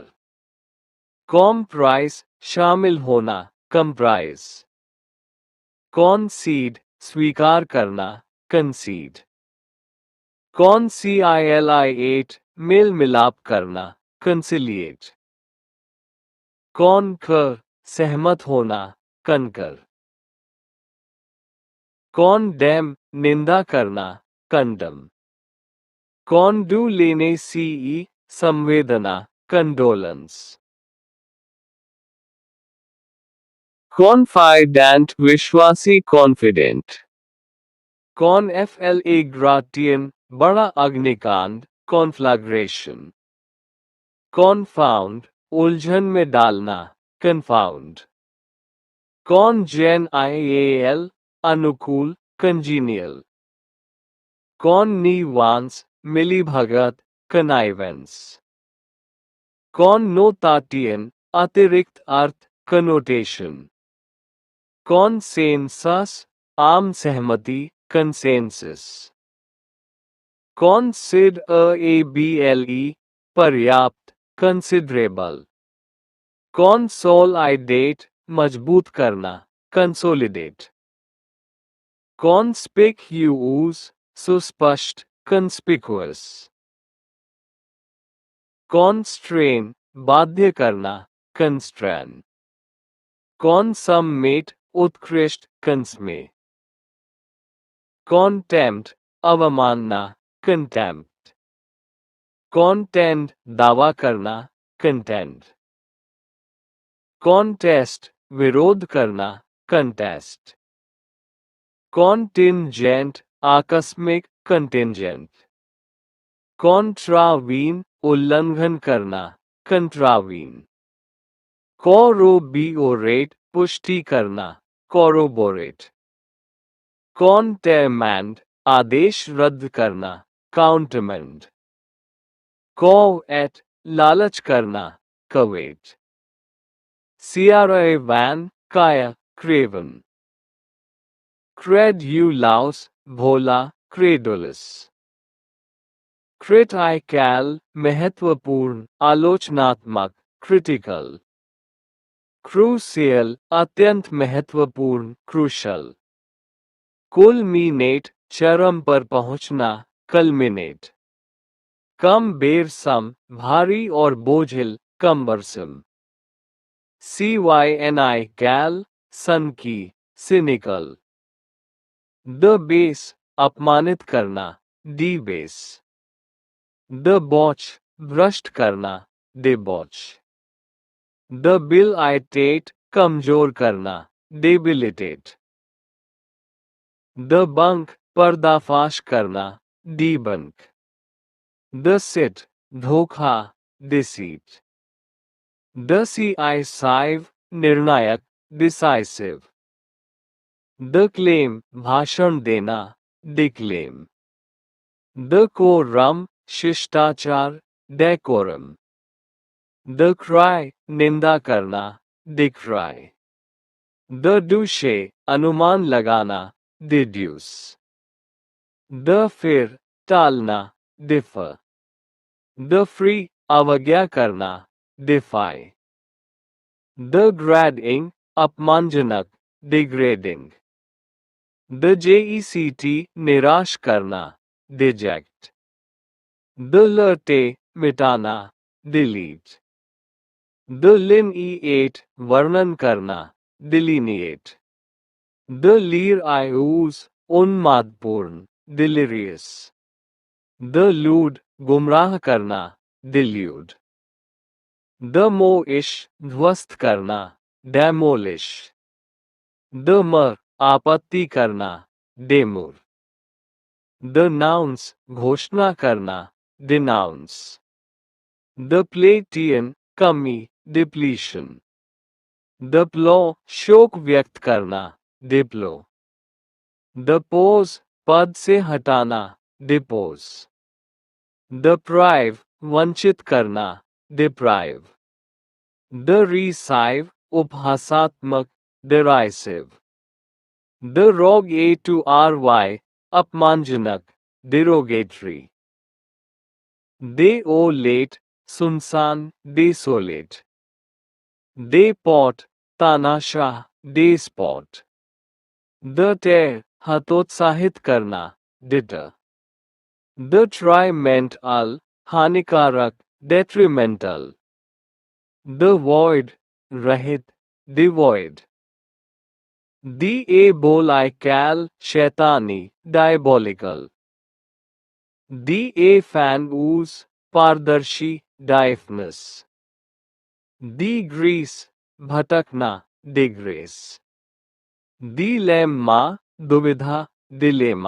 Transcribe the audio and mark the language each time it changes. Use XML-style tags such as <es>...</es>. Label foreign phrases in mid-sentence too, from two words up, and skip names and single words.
<en>Comprise,</en> <hi>शामिल होना, comprise.</hi> <en>Concede,</en> <hi>स्वीकार करना,</hi> <en>concede.</en> <hi>Conciliate, मेल मिलाप करना, conciliate. Concur, सहमत होना,</hi> <en>concur. Condemn,</en> <hi>निंदा करना, condemn. Condoleance, संवेदना,</hi> <en>condolence. Confident, विश्वासी, confident. Conflagration,</en> <hi>बड़ा अग्निकांड,</hi> <en>conflagration. Confound,</en> <hi>उलझन में डालना,</hi> <en>confound. Congenial,</en> <hi>अनुकूल, congenial.</hi> <en>Connivance, मिलीभगत, connivance. Connotation,</en> <hi>अतिरिक्त अर्थ,</hi> <en>connotation.</en> <hi>Consensus, आम सहमति,</hi> <en>consensus. considerable, पर्याप्त, considerable. consolidate,</en> <hi>मजबूत करना,</hi> <en>consolidate. conspicuous, सुस्पष्ट, conspicuous. constrain,</en> <hi>बाध्य करना,</hi> <en>constrain. consummate, उत्कृष्ट, consummate. contempt, अवमानना, contempt. contend,</en> <hi>दावा करना,</hi> <en>contend. contest,</en> <hi>विरोध करना,</hi> <en>contest. contingent, आकस्मिक, contingent. contravene,</en> <hi>उल्लंघन करना, contravene.</hi> <en>corroborate,</en> <hi>पुष्टि करना,</hi> <en>corroborate.</en> <hi>countermand, आदेश रद्द करना, countermand. covet, लालच करना,</hi> <en>covet. caravan, काया, craven. credulous, भोला, credulous. critical,</en> <hi>महत्वपूर्ण, आलोचनात्मक,</hi> <en>critical. crucial,</en> <hi>अत्यंत महत्वपूर्ण, crucial. culminate, चरम पर पहुंचना, culminate. cumbersome, भारी और बोझिल,</hi> <en>cumbersome. cynical, सनकी, cynical. debase,</en> <hi>अपमानित करना, debase.</hi> <en>debauch,</en> <hi>भ्रष्ट करना,</hi> <en>debauch. debilitate,</en> <hi>कमजोर करना,</hi> <en>debilitate.</en> <hi>debunk, पर्दाफाश करना,</hi> <en>debunk. deceit, धोखा, deceit. decisive, निर्णायक, decisive. declaim,</en> <hi>भाषण देना, declaim.</hi> <en>decorum, शिष्टाचार, decorum.</en> <hi>decry, निंदा करना,</hi> <en>decry. deduce,</en> <hi>अनुमान लगाना,</hi> <en>deduce. defer, टालना, defer. defy,</en> <hi>अवज्ञा करना,</hi> <en>defy. degrading, अपमानजनक, degrading. deject,</en> <hi>निराश करना, deject.</hi> <en>delete, मिटाना, delete. delineate,</en> <hi>वर्णन करना,</hi> <en>delineate. delirious, उन्मादपूर्ण, delirious. delude,</en> <hi>गुमराह करना,</hi> <en>delude.</en> <hi>demolish, ध्वस्त करना,</hi> <en>demolish. demur,</en> <hi>आपत्ति करना,</hi> <en>demur. denounce,</en> <hi>घोषणा करना,</hi> <en>denounce. depletion, कमी, depletion. deplore,</en> <hi>शोक व्यक्त करना, deplore. depose, पद से हटाना, depose. deprive, वंचित करना,</hi> <en>deprive. derisive, उपहासात्मक, derisive. derogatory, अपमानजनक, derogatory. desolate, सुनसान, desolate. deport, तानाशाह, despot. deter,</en> <hi>हतोत्साहित करना,</hi> <en>deter. detrimental, हानिकारक, detrimental. devoid, रहित, devoid. diabolical,</en> <hi>शैतानी, diabolical.</hi> <en>diaphanous, पारदर्शी, diaphanous.</en> <hi>digrease, भटकना,</hi> <en>digress. dilemma, दुविधा, dilemma.</en>